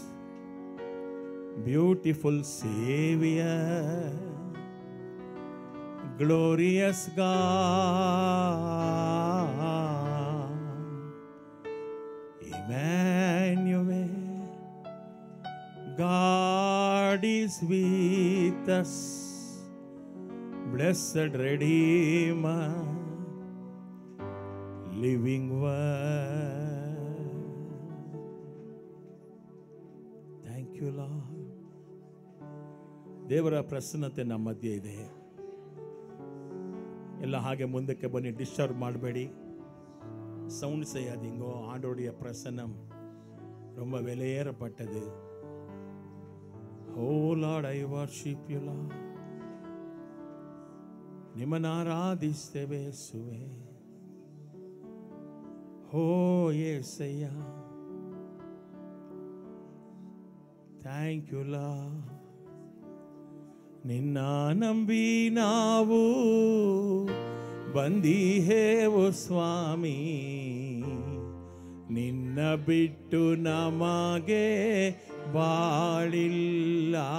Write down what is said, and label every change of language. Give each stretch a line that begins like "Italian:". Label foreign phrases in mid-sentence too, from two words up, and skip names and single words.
English: beautiful Savior, glorious God, Emmanuel, God is with us, blessed Redeemer, living word. Thank you, Lord.
Kannada: ದೇವರ ಪ್ರಸನ್ನತೆ ನಮ್ಮ ಮಧ್ಯೆ ಇದೆ. ಎಲ್ಲ ಹಾಗೆ ಮುಂದಕ್ಕೆ ಬನ್ನಿ, ಡಿಸ್ಟರ್ಬ್ ಮಾಡಬೇಡಿ.
Tamil: சவுண்ட் செய்யாதீங்க. ஆண்டோடைய பிரசன்னம் ரொம்ப விலையேறப்பட்டது.
English: Oh Lord, I worship you, Lord.
Kannada: ನಿಮ್ಮನ್ನು ಆರಾಧಿಸ್ತೇವೆ ಯೇಸುವೇ. ಓ ಯೇಸಯ್ಯ,
English: thank you Lord.
Kannada: ನಿನ್ನ ನಂಬಿ ನಾವು ಬಂದಿಹೇವು ಸ್ವಾಮಿ, ನಿನ್ನ ಬಿಟ್ಟು ನಮಗೆ ಬಾಳಿಲ್ಲ.